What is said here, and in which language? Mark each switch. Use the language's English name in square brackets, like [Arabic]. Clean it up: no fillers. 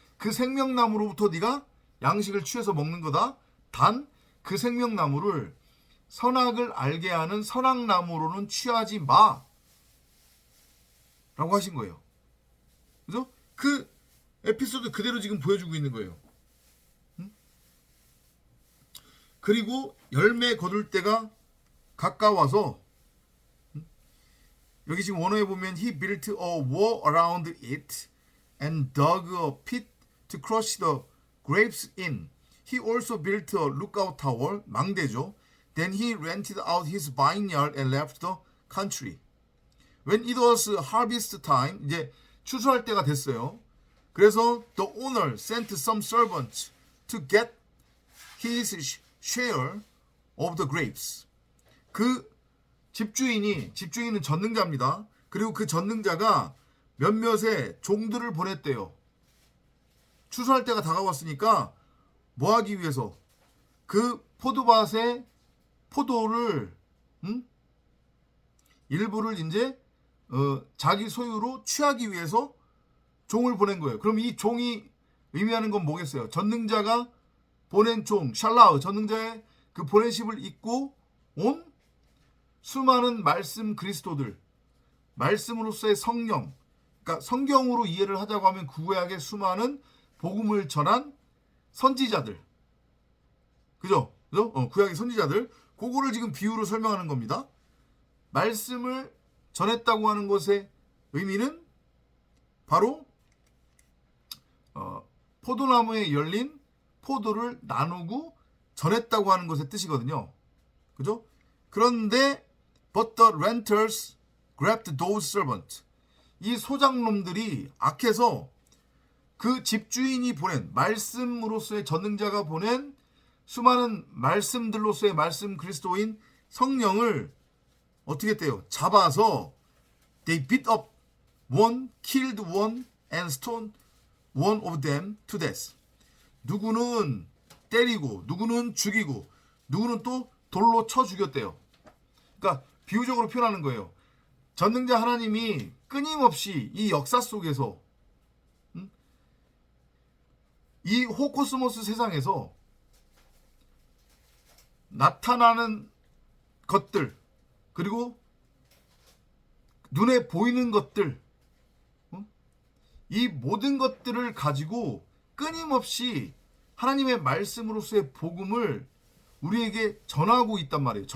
[Korean] 그 생명나무로부터 네가 양식을 취해서 먹는 거다. 단 그 생명나무를 선악을 알게 하는 선악나무로는 취하지 마. 라고 하신 거예요. 그죠? 그 에피소드 그대로 지금 보여주고 있는 거예요. 그리고 열매 거둘 때가 가까워서 여기 지금 원어에 보면 [English] he built a wall around it and dug a pit to crush the grapes in. He also built a lookout tower, [Korean] 망대죠. [English] Then he rented out his vineyard and left the country. When it was harvest time, [Korean] 이제 추수할 때가 됐어요. 그래서 [English] the owner sent some servants to get his share of the grapes. [Korean] 그 집주인은 전능자입니다. 그리고 그 전능자가 몇몇의 종들을 보냈대요. 추수할 때가 다가왔으니까 뭐 하기 위해서 그 포도밭의 포도를 일부를 이제 자기 소유로 취하기 위해서 종을 보낸 거예요. 그럼 이 종이 의미하는 건 뭐겠어요? 전능자가 보낸 종, 샬라우, 전능자의 그 보내심을 입고 온 수많은 말씀 그리스도들, 말씀으로서의 성령, 그러니까 성경으로 이해를 하자고 하면 구약의 수많은 복음을 전한 선지자들, 그죠? 구약의 선지자들, 그거를 지금 비유로 설명하는 겁니다. 말씀을 전했다고 하는 것의 의미는 바로 포도나무에 열린 포도를 나누고 전했다고 하는 것의 뜻이거든요. 그죠? 그런데 [English] but the renters grabbed those servants. [Korean] 이 소장놈들이 악해서 그 집주인이 보낸 말씀으로서의 전능자가 보낸 수많은 말씀들로서의 말씀 그리스도인 성령을 어떻게 했대요? 잡아서 [English] they beat up one, killed one, and stoned one of them to death. [Korean] 누구는 때리고 누구는 죽이고 누구는 또 돌로 쳐 죽였대요. 그러니까 비유적으로 표현하는 거예요. 전능자 하나님이 끊임없이 이 역사 속에서 이 호코스모스 세상에서 나타나는 것들, 그리고 눈에 보이는 것들, 이 모든 것들을 가지고 끊임없이 하나님의 말씀으로서의 복음을 우리에게 전하고 있단 말이에요.